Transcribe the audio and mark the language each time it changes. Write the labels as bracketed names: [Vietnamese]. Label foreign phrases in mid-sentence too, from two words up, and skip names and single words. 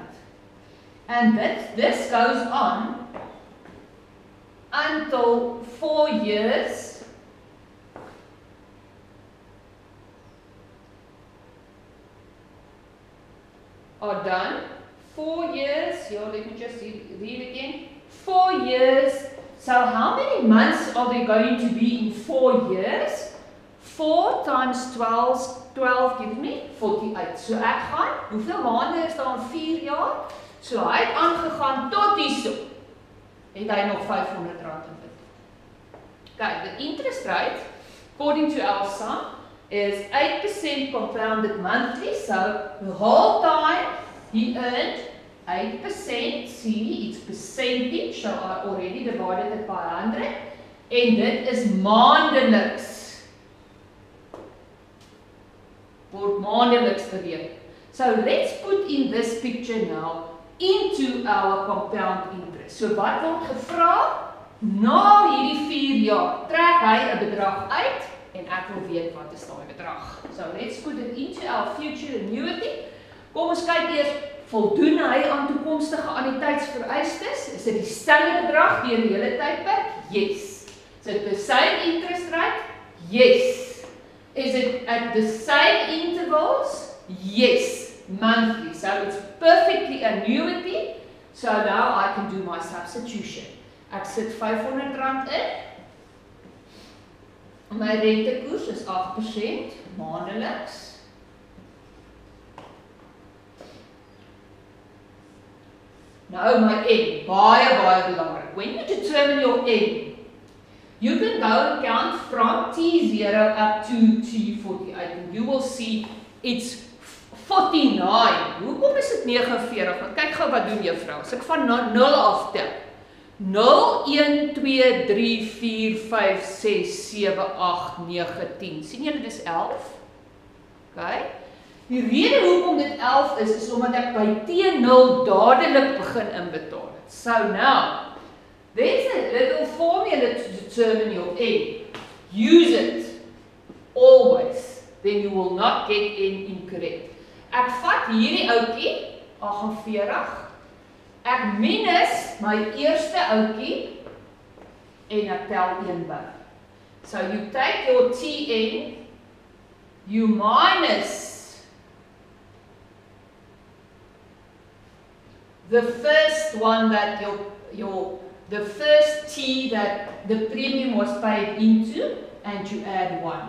[English] And this goes on until 4 years are done. 4 years, here, let me just read again. 4 years, so how many months are there going to be in 4 years? 4 times 12 gives me 48. [Afrikaans] So ek gaan, hoeveel maande is daar in 4 jaar? So hy het aangegaan tot hierso. Het hy nog R500 in dit. [English] Okay, the interest rate, according to our sum, is 8% compounded monthly. So the whole time he earned 8%. See, it's percentage, so I already divided it by 100. [Afrikaans] En dit is maandeliks. Word maandeliks bereken. [English] So let's put in this picture now into our compound interest. [Afrikaans] So wat word gevra? Na hierdie 4 jaar trek hy 'n bedrag uit en ek wil weet wat is daai bedrag. [English] So let's put it into our future annuity. [Afrikaans] Kom ons kyk eers, voldoen hy aan toekomstige annuïteitsvereistes? Is dit dieselfde bedrag deur die hele tydperk? [English] Yes. Is it the same interest rate? Yes. Is it at the same intervals? Yes. Monthly. So it's perfectly annuity. So now I can do my substitution. [Afrikaans] Ek sit R500 in. My rentekoers is 8% maandeliks. Nou my N, baie belangrik. [English] When you determine your N, you can go and count from T0 up to T48 and you will see it's 49. [Afrikaans] Hoekom is dit 49? Want kyk gou wat doen juffrou. As ek van 0 af tel. 0, 1, 2, 3, 4, 5, 6, 7, 8, 9, 10. Sien julle dis 11? Okay. Die rede hoekom dit 11 is omdat ek by T0 dadelik begin inbetaal het. [English] So now, there's a little formula to determine your N. Use it always, then you will not get N incorrect. [Afrikaans] Ek vat hierdie ouetjie, 48, ek minus my eerste ouetjie en ek tel 1 by. [English] So you take your Tn, you minus the first one that the first T that the premium was paid into, and you add 1.